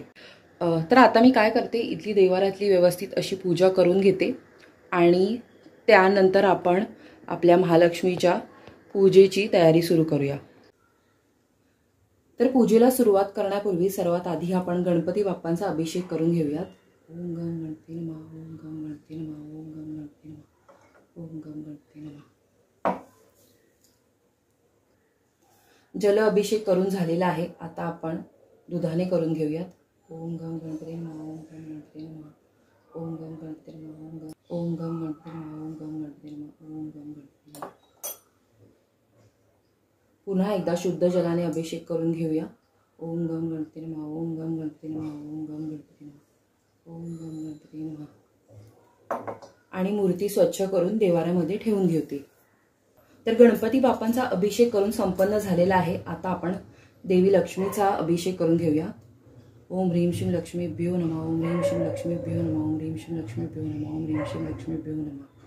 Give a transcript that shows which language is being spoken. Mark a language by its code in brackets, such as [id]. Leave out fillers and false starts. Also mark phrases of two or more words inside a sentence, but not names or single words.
[mr] तर आता मी काय करते, इथली देवारातली व्यवस्थित अशी पूजा करून घेते आणि त्यानंतर आपण आपल्या महालक्ष्मीच्या पूजेची तयारी सुरू करूया. तर पूजेला सुरुवात करण्यापूर्वी सर्वात आधी आपण गणपती बाप्पांचा अभिषेक करून घेऊयात. [sa] ओम गम गणपती नमः, ओम गम गणपती नमः, ओम गम गणपती नमः, ओम गम गणपती नमः. [mr] जल अभिषेक करून झालेला आहे. आता आपण दुधाने करून घेऊयात. [sa] ओम गम गणपती नमः, ओम गम गणपती नमः, ओम गम गणपती नमः, ओम गम गणपती नमः, ओम गम गणपती नमः, ओम गम गणपती नमः. [mr] पुन्हा एकदा शुद्ध जलाने अभिषेक करून घेऊया. [sa] ओम गम गणपती नमः, ओम गम गणपती नमः, ओम गम गणपती नमः, ओम गम गणपती नमः. [mr] आणि मूर्ती स्वच्छ करून देवाऱ्यामध्ये ठेवून घेते. तर गणपती बाप्पांचा अभिषेक करून संपन्न झालेला आहे. आता आपण देवी लक्ष्मीचा अभिषेक करून घेऊया. [sa] ओम ह्रीं श्रीं लक्ष्मीभ्यो नमः, ओम ह्रीं श्रीं लक्ष्मीभ्यो नमः, ओम ह्रीं श्रीं लक्ष्मीभ्यो नमः, ओम ह्रीं श्रीं लक्ष्मीभ्यो नमः.